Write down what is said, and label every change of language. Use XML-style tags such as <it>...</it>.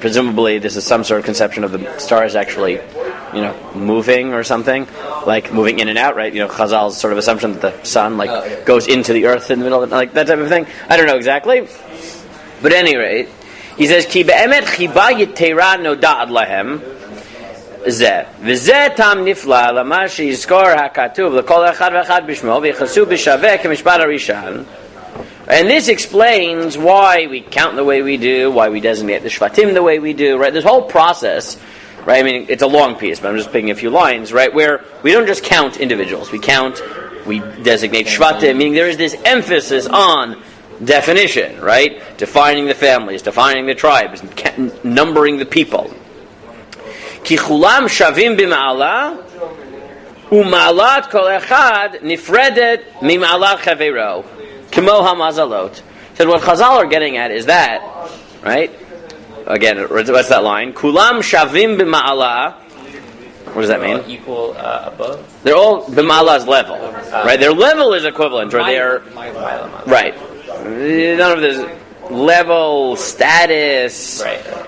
<en>Presumably, this is some sort of conception of the stars actually, moving or something, like moving in and out. Right? Chazal's sort of assumption that the sun goes into the earth in the middle of it, like that type of thing. I don't know exactly, but at any rate, he says</en> <he>ki be'emet chiba yitera noda'ad lahem. וזה טעם נפלא למה שיזכור הכתוב לכל אחד ואחד בשמו ויחסו בשווה כמשפט הראשון.</he> <en>And this explains why we count the way we do, why we designate the Shvatim the way we do, right? This whole process, right? I mean, it's a long piece, but I'm just picking a few lines, right? Where we don't just count individuals. We designate Shvatim, meaning there is this emphasis on definition, right? Defining the families, defining the tribes, numbering the people.</en> <he>כי כולם שווים במעלה ומעלת כל אחד נפרדת ממעלת חברו כמו המזלות.</he> <en>So what Chazal are getting at is that, right? Again, what's that line?</en> <he>כולם שווים במעלה.</he> <en>What does that mean? Equal above? They're all b'ma'ala's level, right? Their level is equivalent, or they are... Right. None of this level, status... Right.</en>